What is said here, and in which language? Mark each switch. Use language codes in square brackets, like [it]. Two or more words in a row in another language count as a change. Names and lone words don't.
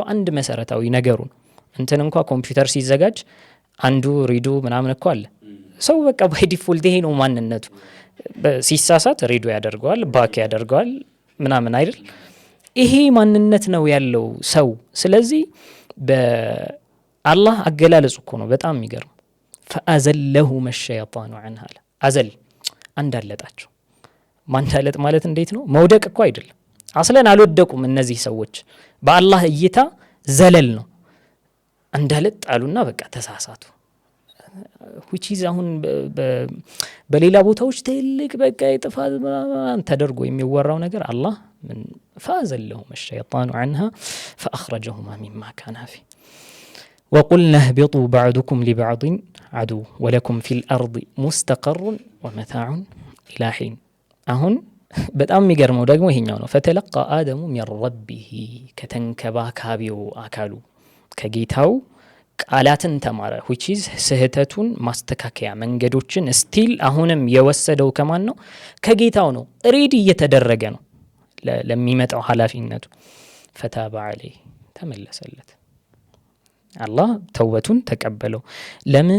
[am] አንድ መሰረታዊ ነገሩ ነው። እንትን እንኳን ኮምፒውተር ሲዘጋጅ አንዱ ሪዶ ምናምን እኮ አለ። ሰው በቃ [en] by default [am] ይሄ ነው ማንነቱ። ሲሳሳት ሪዶ ያደርገዋል፣ ባክ ያደርገዋል ምናምን አይደል። ይሄ ማንነት ነው ያለው ሰው። ስለዚህ በአላህ አገላለጹ እኮ ነው በጣም የሚገርም። [ar] فأزلهما الشيطان عنها [am] አዘል አንዳለጣቸው። ማንዳለጥ ማለት እንዴት ነው? መውደቅ እኮ አይደለም። አስለን አልወደቁም እነዚህ ሰዎች። በአላህ እይታ ዘለል ነው። አንዳለጥ ጣሉና በቃ ተሳሳቱ። [en] which is [am] አሁን በሌላ ቦታዎች ትልቅ በቃ የጥፋት ተደርጎ የሚወራው ነገር አላህ [ar] من فأزلهم الشيطان عنها فأخرجهما مما كانا فيه وقلنا اهبطوا بعضكم لبعض عدو ولكم في الأرض مستقر ومتاع إلى حين [am] አሁን በጣም የሚገርመው ደግሞ ይሄኛው ነው። [ar] فتلقى آدم من ربه [am] ከተንከባካቢው አካሉ ከጌታው ቃላትን ተማረ። [en] which is [am] ስህተቱን ማስተካከያ መንገዶችን ስቲል አሁንም የወሰደው ከማን ነው? ከጌታው ነው። ሬዲ እየተደረገ ነው ለሚመጣው ኃላፊነቱ። [ar] فتاب عليه [am] ተመለሰለት። አላህ ተውበቱን ተቀበለው። ለምን?